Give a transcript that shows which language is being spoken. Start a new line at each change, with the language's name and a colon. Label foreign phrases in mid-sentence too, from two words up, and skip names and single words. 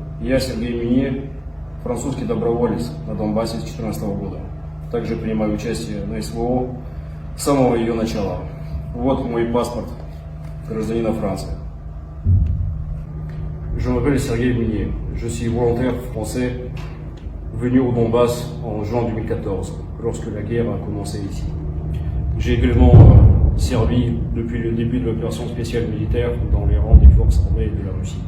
Russian: Я, Сергей Минье, французский доброволец на Донбассе с 2014 года. Также принимаю участие на СВО с самого ее начала. Вот мой паспорт гражданина Франции.
French: Je m'appelle Sergei Minnier. Je suis volontaire français venu au Donbass en juin 2014, lorsque la guerre a commencé ici. J'ai également servi depuis le début de l'opération spéciale militaire dans les rangs des forces armées de la Russie.